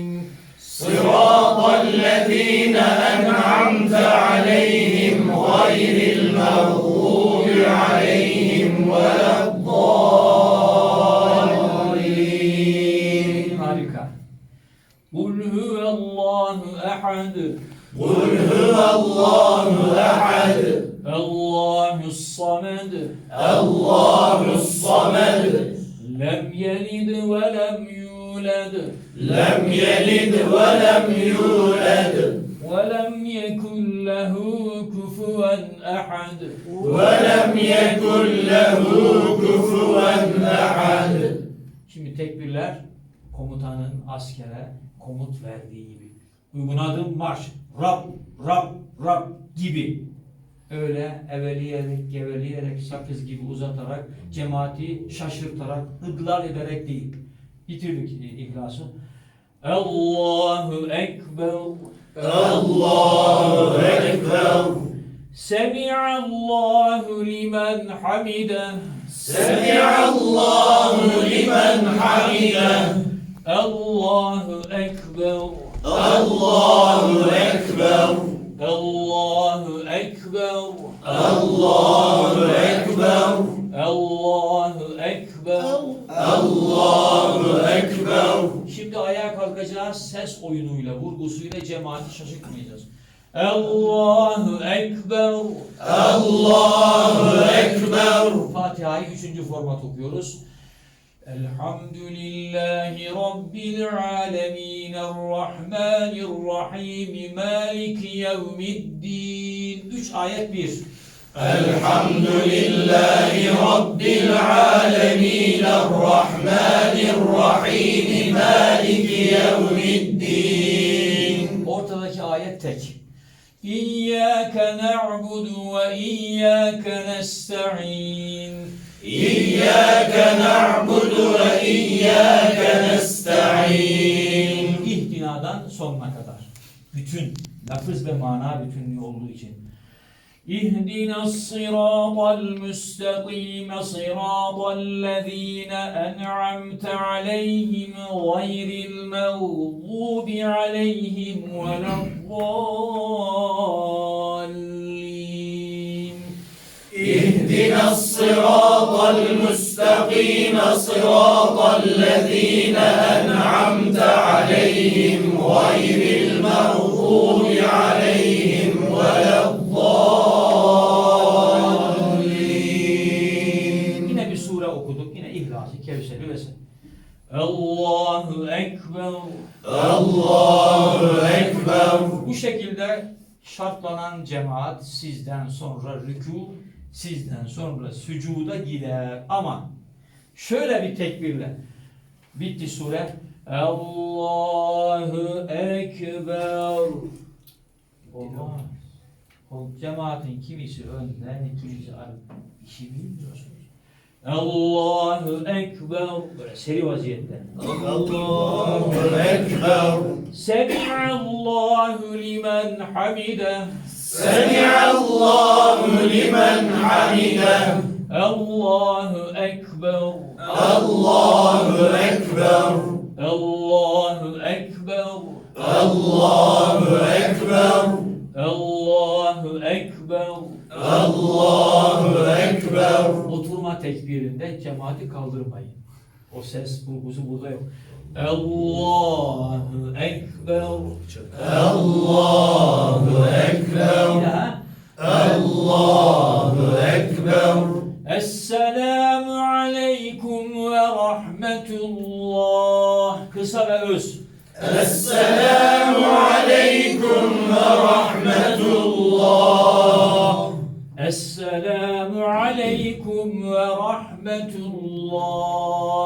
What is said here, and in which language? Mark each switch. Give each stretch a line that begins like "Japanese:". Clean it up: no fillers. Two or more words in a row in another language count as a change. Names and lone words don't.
Arabic: صراط الذين أنعمت عليهم غير المغضوب عليهم ولا الضالين Harika. قل هو الله أحد. قل هو الله أحد الله الصمد. الله الصمد لم يلد ولم يولد. لم يلد ولم يولد ولم يكن له كفوا أحد. ولم يكن له كفوا أحد
Turkish: Şimdi tekbirler komutanın askere komut verdiği gibi. Uygun adım marş. Rab, Rab, Rab gibi. Öyle eveleyerek, geveleyerek, sakız gibi uzatarak, cemaati şaşırtarak, ıdlal ederek değil. Bitirdik ihlası.
Arabic: الله أكبر. الله أكبر سمع الله لمن حمده. سمع الله لمن حمده الله أكبر. الله أكبر الله أكبر. الله أكبر الله أكبر. الله أكبر
Turkish: Şimdi ayağa kalkacağız. Ses oyunuyla, vurgusuyla cemaati şaşırtmayacağız.
Arabic: الله أكبر. الله أكبر
Turkish: Fatiha'yı 3. format okuyoruz.
Arabic: الحمد لله رب العالمين. الرحمن الرحيم مالك يوم الدين. 3 ayet 1. الحمد لله رب العالمين الرحمن الرحيم مالك يوم الدين
Turkish: Ortadaki ayet tek.
Arabic: إياك نعبد وإياك نستعين. إياك نعبد وإياك نستعين
Turkish: İhtinadan sonuna kadar. Bütün lafız ve mana bütünlüğü olduğu için.
Arabic: اهدنا الصراط المستقيم صراط الذين أنعمت عليهم غير المغضوب عليهم ولا الضالين. اهدنا الصراط المستقيم صراط الذين أنعمت عليهم غير المغضوب عليهم ولا الضالين
Turkish: Yine bir sure okuduk. Yine İhlas-ı Kevser-i Vesaire.
Arabic: الله أكبر. الله أكبر
Turkish: Bu şekilde şartlanan cemaat sizden sonra rükû, sizden sonra sücuda gider. Ama şöyle bir tekbirle bitti sure.
Arabic: الله أكبر.
Turkish: Olmaz. O cemaatin kimisi önden, kimisi arkadan. İşi bilmiyorsunuz.
Arabic: الله أكبر.
Turkish: Böyle seri vaziyette.
Arabic: الله أكبر سمع الله لمن حمده. سمع الله لمن حمده الله أكبر. الله أكبر الله أكبر. الله أكبر الله أكبر. الله أكبر
Turkish: Oturma tekbirinde cemaati kaldırmayın. O ses vurgusu burada yok.
Arabic: الله أكبر. الله
Turkish: Bir
Arabic: أكبر
Turkish: daha.
Arabic: الله أكبر السلام عليكم ورحمة الله.
Turkish: Kısa ve öz.
Arabic: السلام عليكم ورحمة الله. السلام عليكم ورحمة الله.